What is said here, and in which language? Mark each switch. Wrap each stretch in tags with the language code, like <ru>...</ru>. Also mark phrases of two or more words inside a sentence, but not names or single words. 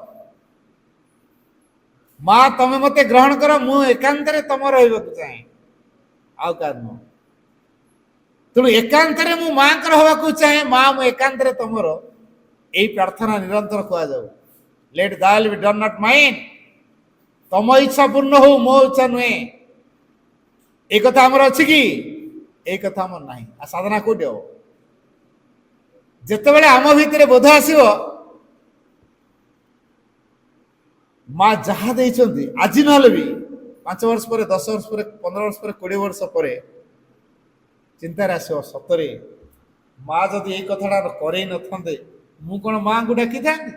<or>ମା ତମେ ମତେ ଗ୍ରହଣ କର, ମୁଁ ଏକାନ୍ତରେ ତମର ରହିବାକୁ ଚାହେଁ, ଆଉ କାହାର ନୁହଁ। ତେଣୁ ଏକାନ୍ତରେ ମୁଁ ମାଙ୍କର ହବାକୁ ଚାହେଁ, ମା ମୁଁ ଏକାନ୍ତରେ ତମର। ଏଇ ପ୍ରାର୍ଥନା ନିରନ୍ତର କୁହାଯାଉ।</or> <en>Let thy will be done not mine,</en> <or>ତମ ଇଚ୍ଛା ପୂର୍ଣ୍ଣ ହଉ, ମୋ ଇଚ୍ଛା ନୁହେଁ। এই কথা আমার ଅଛି କି? এই କଥା ଆମର ନାହିଁ। ଆଉ ସାଧନା କୋଉଠି ହବ? ଯେତେବେଳେ ଆମ ଭିତରେ ବୋଧ ଆସିବ ମା ଯାହା ଦେଇଛନ୍ତି, ଆଜି ନହେଲେ ବି 5 ବର୍ଷ ପରେ, 10 ବର୍ଷ ପରେ, 15 ବର୍ଷ ପରେ, 20 ବର୍ଷ ପରେ ଚିନ୍ତାରେ ଆସିବ, ସତରେ ମା ଯଦି ଏଇ କଥାଟା କରେଇ ନଥାନ୍ତେ ମୁଁ କ'ଣ ମାଙ୍କୁ ଡାକିଥାନ୍ତି?</or>